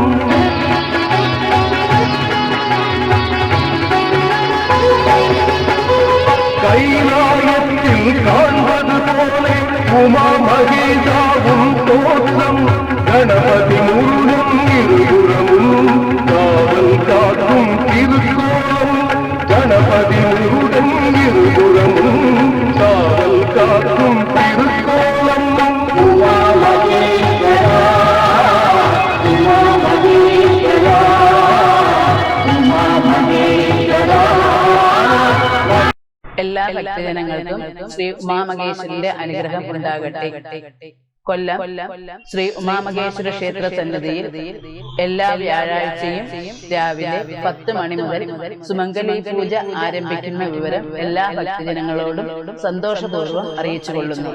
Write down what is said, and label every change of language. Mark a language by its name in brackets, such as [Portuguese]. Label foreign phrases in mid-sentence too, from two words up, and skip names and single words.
[Tamil] கைலாயத்தில் காண்பது போலே உமா மகேசா உன் தோற்றம். கணபதி முருகன் இருபுறமும் காவல் காக்கும் திருக்கோலம். கணபதி முருகன் இருபுறமும் காவல் காக்கும் திருக்கோலம். [Malayalam] എല്ലാ ഭക്തജനങ്ങൾക്കും ശ്രീ ഉമാമഹേശ്വരന്റെ അനുഗ്രഹം ഉണ്ടാകട്ടെ. കൊല്ലം ശ്രീ ഉമാമഹേശ്വര ക്ഷേത്ര സന്നിധിയിൽ എല്ലാ വ്യാഴാഴ്ചയും രാവിലെ 10 മണി മുതൽ സുമംഗലി പൂജ ആരംഭിക്കുന്ന വിവരം എല്ലാ ഭക്തജനങ്ങളോടും സന്തോഷപൂർവ്വം അറിയിച്ചുകൊള്ളുന്നു.